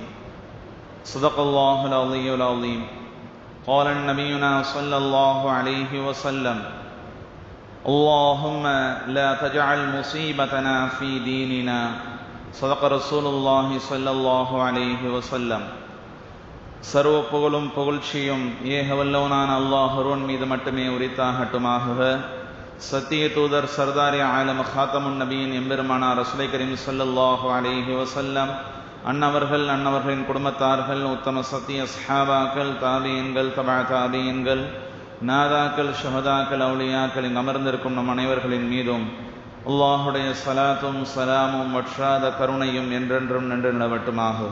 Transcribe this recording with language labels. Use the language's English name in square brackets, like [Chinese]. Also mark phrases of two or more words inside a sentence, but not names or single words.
[Arabic] صدق الله العلي العظيم. قال نبينا صلى الله عليه وسلم: اللهم لا تجعل مصيبتنا في ديننا. صدق رسول الله صلى الله عليه وسلم. [Tamil] சர்வ புகழும் புகழ்ச்சியும் ஏக வல்லவனான அல்லாஹ் ஒருவன் மீது மட்டுமே உரித்தாகட்டுமாக. சத்திய தூதர் சர்தாரி ஆலம் ஹாத்தமுன் நபியின் எம்பெருமானார் [Urdu] رسولِ کریم [Arabic] صلى الله عليه وسلم [Tamil] அன்னவர்களின் குடும்பத்தார்கள், உத்தம சத்திய ஸஹாபாக்கள், தாபீன்கள், தபா தாபீன்கள், நாதாக்கள், ஷஹதாக்கள், அவுலியாக்கள் இங்கு அமர்ந்திருக்கும் நம் அனைவர்களின் மீதும் அல்லாஹுடைய ஸலாத்தும் ஸலாமும் வற்றாத கருணையும் என்றென்றும் நின்று நிலவட்டுமாக.